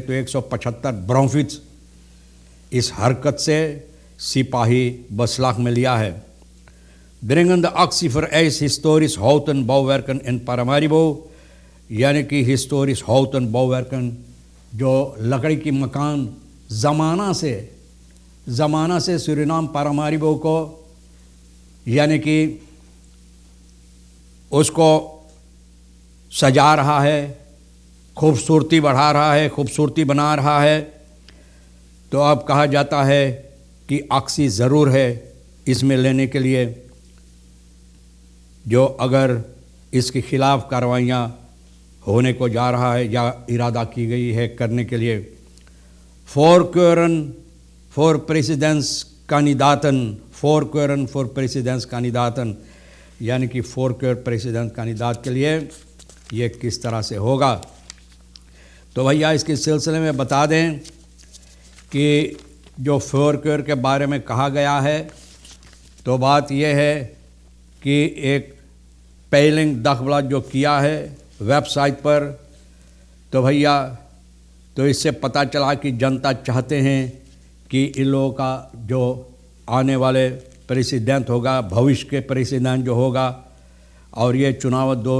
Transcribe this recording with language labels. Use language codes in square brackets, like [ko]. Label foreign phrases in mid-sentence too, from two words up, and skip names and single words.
[hns] तो 175 ब्रोमफिट्स इस हरकत से सिपाही बसलाक में लिया है। [nl] Dringende actie vereist historisch houten bouwwerken in Paramaribo, [hns] यानी कि [nl] historische houten bouwwerken, [hns] जो लकड़ी की मकान ज़माना से सूरीनाम पारामारिबो को यानी कि उसको सजा रहा है, खूबसूरती बढ़ा रहा है, खूबसूरती बना रहा है। तो अब कहा जाता है कि एक्शन ज़रूर है इसमें लेने के लिए, जो अगर इसके खिलाफ़ कार्रवाइयाँ होने को जा रहा है या इरादा की गई है करने के लिए। [nl] voorkeuren voor presidentskandidaten, [hns] यानी कि फोरक्योर प्रेसिडेंट कैंडिडेट के लिए ये किस तरह से होगा। तो भैया इसके सिलसिले में बता दें कि जो फोरक्योर के बारे में कहा गया है तो बात यह है कि एक पेलिंग दखबला जो किया है वेबसाइट पर, तो भैया तो इससे पता चला कि जनता चाहते हैं कि इन लोगों का जो आने वाले प्रेसिडेंट होगा, भविष्य के प्रेसिडेंट जो होगा, और ये चुनाव